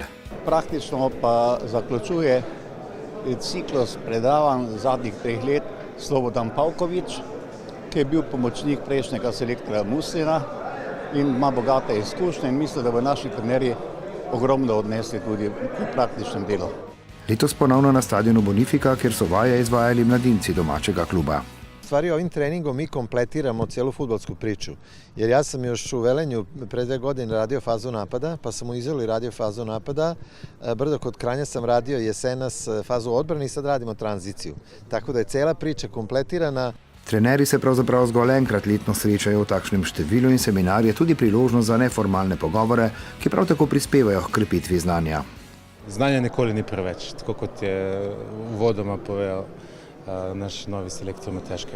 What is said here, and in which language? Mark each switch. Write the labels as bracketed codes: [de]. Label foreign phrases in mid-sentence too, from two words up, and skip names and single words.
[sl] Praktično pa zaključuje ciklus predavanj zadnjih 3 let Slobodan Pavković, ki je bil pomočnik prejšnjega selektorja Muslina in ima bogate izkušnje in mislim, da bo naši trenerji ogromno odnesli tudi v praktičnem delu. Letos ponovno na stadionu Bonifika, kjer so vaje izvajali mladinci domačega kluba. [bs] Stvari ovim treningom mi kompletiramo cijelu fudbalsku priču, jer ja sam još u Velenju pre 2 godine radio fazu napada, pa sam u Izoli radio fazu napada, brdo kod Kranja sam radio jesenas fazu odbrane i sad radimo tranziciju. Tako da je cijela priča kompletirana. [sl] Trenerji se pravzaprav zgolj enkrat letno srečajo v takšnem številu in seminar je tudi priložnost za neformalne pogovore, ki prav tako prispevajo k krepitvi znanja. Znanje nikoli ni preveč, tako kot je uvodoma povedal naš novi selektor Matjaž Kek.